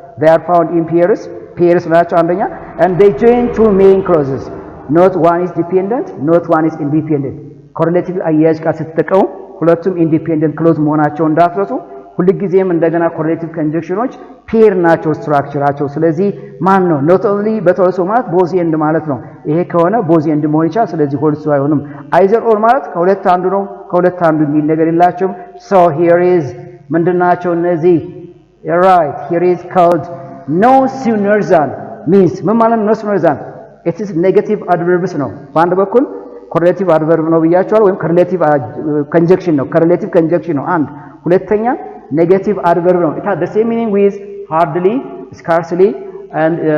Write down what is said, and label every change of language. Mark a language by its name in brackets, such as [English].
[English] They are found in pairs ናቸው አንደኛ, and they join two main clauses. Not one is dependent, not one is independent. [Amharic] Correlative አያያዝ ቃል ስትጠቀሙ ሁለቱም ኢንዲፔንደንት ክሎዝ መሆናቸው እንዳትረሱ። ሁልጊዜም እንደገና ኮሬሌቲቭ ኮንጀክሽኖች ፔር ናቸው ስትራክቸራቸው። ስለዚህ ማን ነው not only but also ማለት ቦዝ ኤንድ ማለት ነው። ይሄ ከሆነ ቦዝ ኤንድ መሆን ይችላል። ስለዚህ ሆልስ አይሆንም። አይዘር ኦር ማለት ከሁለት አንዱ ነው። ከሁለት አንዱ የሚል ነገር የላቸውም። so here is ምንድናቸው እነዚህ? right, here is called no sooner than means ምን ማለት ነው? no sooner than it is negative adverbs ነው። በአንድ በኩል ኮሬሌቲቭ አድቨርብ ነው ብያቸዋል፣ ወይም ኮሬሌቲቭ ኮንጀክሽን ነው። ኮሬሌቲቭ ኮንጀክሽን ነው አንድ። ሁለተኛ negative adverb ነው። [English] it has the same meaning with hardly, scarcely and